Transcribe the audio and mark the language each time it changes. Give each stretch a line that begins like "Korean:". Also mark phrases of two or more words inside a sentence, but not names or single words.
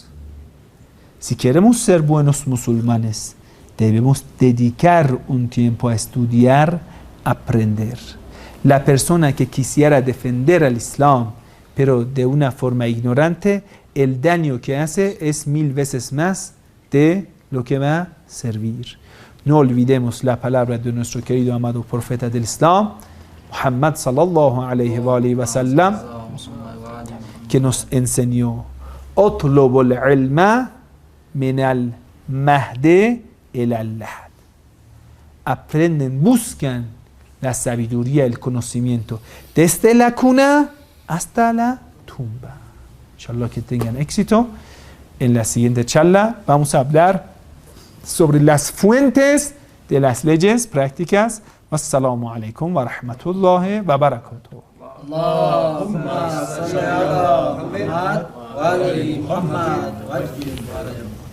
Spanish: Si queremos ser buenos musulmanes, debemos dedicar un tiempo a estudiar, aprender. La persona que quisiera defender al Islam, pero de una forma ignorante, el daño que hace es 1000 veces más de lo que va a servir. No olvidemos la palabra de nuestro querido amado profeta del Islam, Muhammad
Arabic: صلى الله عليه وسلم,
Spanish: que nos enseñó:
Arabic: "اطلبوا العلم من المهد إلى اللحد".
Spanish: Aprenden, buscan la sabiduría, el conocimiento, desde la cuna hasta la tumba. Inshallah que tengan éxito. En la siguiente charla vamos a hablar sobre las fuentes de las leyes prácticas.
Arabic: والسلام عليكم ورحمة الله وبركاته. اللهم صل على محمد وآل محمد و